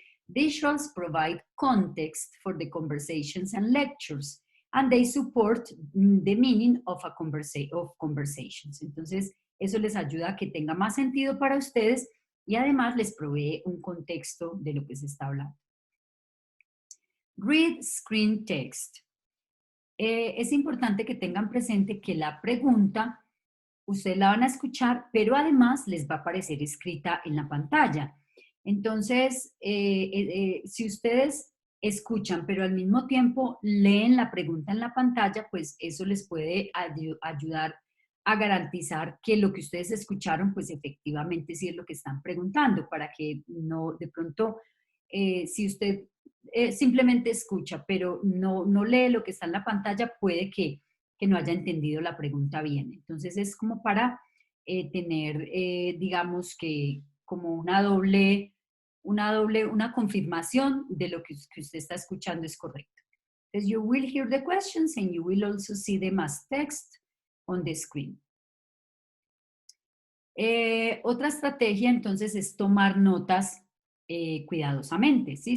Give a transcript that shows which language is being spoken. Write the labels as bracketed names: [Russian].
[English] Visuals provide context for the conversations and lectures, and they support the meaning of conversations. [Spanish] Entonces, eso les ayuda a que tenga más sentido para ustedes y además les provee un contexto de lo que se está hablando. [English] Read screen text. [Spanish] Es importante que tengan presente que la pregunta ustedes la van a escuchar, pero además les va a aparecer escrita en la pantalla. Entonces, si ustedes escuchan, pero al mismo tiempo leen la pregunta en la pantalla, pues eso les puede ayudar a garantizar que lo que ustedes escucharon, pues efectivamente sí es lo que están preguntando, para que no, de pronto, si usted simplemente escucha, pero no lee lo que está en la pantalla, puede que no haya entendido la pregunta bien. Entonces es como para tener, digamos que como una confirmación de lo que usted está escuchando es correcto. Entonces, [English] you will hear the questions and you will also see them as text on the screen. [Spanish] Otra estrategia entonces es tomar notas cuidadosamente, ¿sí?